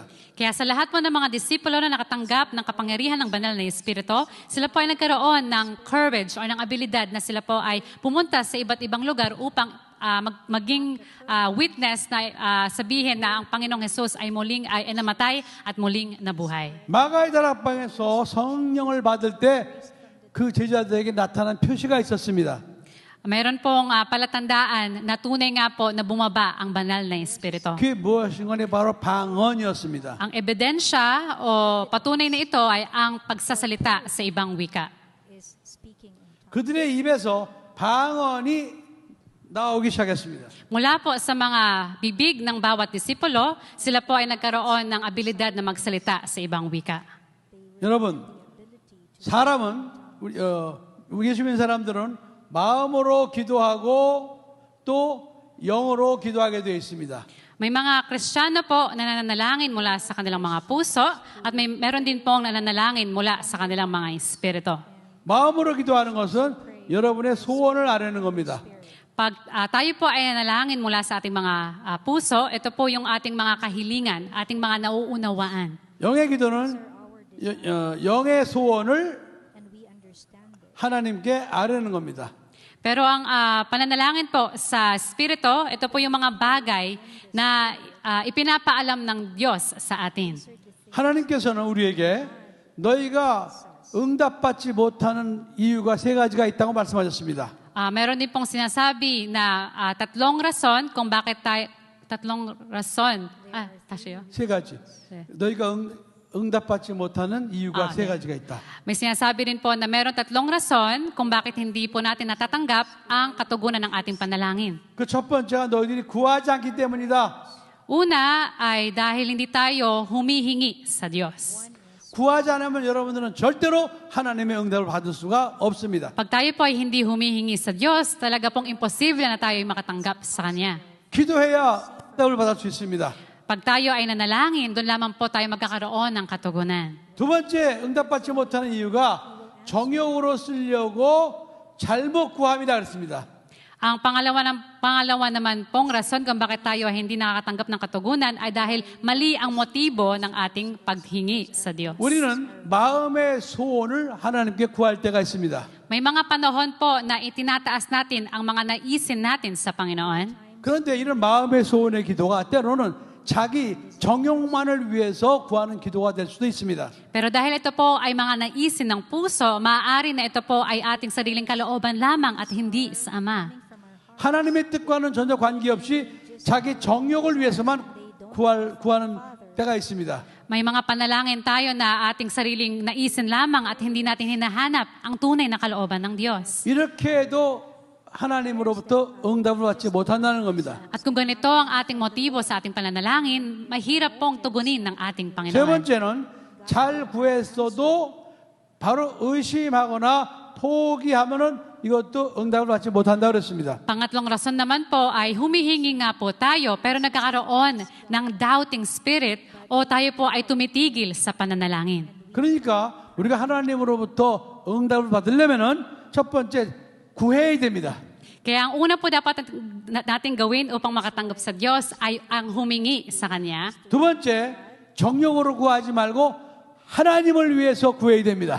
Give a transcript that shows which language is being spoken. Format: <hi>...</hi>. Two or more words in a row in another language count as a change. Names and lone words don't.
<tl>Kaya sa lahat po ng mga disipulo na nakatanggap ng kapangyarihan ng banal na Espiritu, sila po ay nagkaroon ng courage o ng abilidad na sila po ay pumunta sa iba't ibang lugar upang maging witness na sabihin na ang Panginoong Jesus ay muling ay namatay at muling nabuhay.</tl> <ko>마가의 다락방에서 성령을 받을 때 그 제자들에게 나타난 표시가 있었습니다.</ko> <tl>Mayroon pong palatandaan na tunay nga po na bumaba ang banal na Espiritu.</tl> <ko>그게 무엇인가 바로 방언이었습니다.</ko> <tl>Ang ebidensya o patunay na ito ay ang pagsasalita sa ibang wika.</tl> <ko>그들의 입에서 방언이 나오기 시작했습니다.</ko> <tl>Mula po sa mga bibig ng bawat disipulo, sila po ay nagkaroon ng abilidad na magsalita sa ibang wika.</tl> <ko>여러분, 사람은 우리 예수 믿는 사람들은 마음으로 기도하고 또 영어로 기도하게 되어 있습니다.</ko> <tl>May mga Kristiyano po na nananalangin mula sa kanilang mga puso at meron din pong nananalangin mula sa kanilang mga espiritu.</tl> <ko>마음으로 기도하는 것은 여러분의 소원을 아뢰는 겁니다.</ko> <tl>Pag tayo po ay nanalangin mula sa ating mga puso, ito po yung ating mga kahilingan, ating mga nauunawaan.</tl> <ko>영의 기도는 영의 소원을 하나님께 아뢰는 겁니다.</ko> <tl>Pero ang pananalangin po sa Espiritu, ito po yung mga bagay na ipinapaalam ng Diyos sa atin.</tl> <ko>하나님께서는 우리에게 너희가 응답받지 못하는 이유가 세 가지가 있다고 말씀하셨습니다.</ko> <tl>Meron din pong sinasabi na tatlong rason kung bakit tayo, tatlong rason. Tasyo?</tl> <ko>세 가지. 네. 너희가 응답받지 못하는 이유가 세 네. 가지가 있다.</ko> <tl>May sinasabi rin po na meron tatlong rason kung bakit hindi po natin natatanggap ang katugunan ng ating panalangin.</tl> <ko>그 첫 번째가 너희들이 구하지 않기 때문이다.</ko> <tl>Una ay dahil hindi tayo humihingi sa Diyos.</tl> <ko>구하지 않으면 여러분들은 절대로 하나님의 응답을 받을 수가 없습니다.</ko> <tl>Pag tayo po ay hindi humihingi sa Diyos, talaga pong imposible na tayo ay makatanggap sa Kanya.</tl> <ko>기도해야 응답을 받을 수 있습니다.</ko> <tl>Pag tayo ay nanalangin, doon lamang po tayo magkakaroon ng katugunan.</tl> <ko>두 번째 응답받지 못하는 이유가 정욕으로 쓰려고 잘못 구함이다 그랬습니다.</ko> <tl>Ang pangalawa naman pong rason kung bakit tayo ay hindi nakakatanggap ng katugunan ay dahil mali ang motibo ng ating paghingi sa Diyos.</tl> <ko>우리는 마음의 소원을 하나님께 구할 때가 있습니다.</ko> <tl>May mga panahon po na itinataas natin ang mga naisin natin sa Panginoon.</tl> <ko>그런데 이런 마음의 소원의 기도가 때로는 자기 정욕만을 위해서 구하는 기도가 될 수도 있습니다.</ko> <tl>Pero dahil ito po ay mga naisin ng puso, maaari na ito po ay ating sariling kalooban lamang at hindi sa Ama.</tl> <ko>하나님의 뜻과는 전혀 관계없이 자기 정욕을 위해서만 구하는 때가 있습니다.</ko> <tl>May mga panalangin tayo na ating sariling naisin lamang at hindi natin hinahanap ang tunay na kalooban ng Diyos.</tl> <ko>이렇게 해도 하나님으로부터 응답을 받지 못한다는 겁니다.</ko> <tl>At kung ganito ang ating motibo sa ating pananalangin, mahirap pong tugunin ng ating</tl> <ko>세</ko> <tl>Panginoon.</tl> <ko>번째는 잘 구했어도 바로 의심하거나 포기하면은 이것도 응답을 받지 못한다고 그랬습니다.</ko> <tl>Pangatlong rason naman po ay humihingi nga po tayo pero nagkakaroon ng</tl> <en>doubting spirit</en> <tl>o tayo po ay tumitigil sa pananalangin.</tl> <ko>그러니까 우리가 하나님으로부터 응답을 받으려면은 첫 번째 구해야 됩니다.</ko> <tl>Kaya ang una po dapat nating gawin upang makatanggap sa Diyos ay ang humingi sa Kanya.</tl> <ko>두 번째, 정욕으로 구하지 말고 하나님을 위해서 구해야 됩니다.</ko>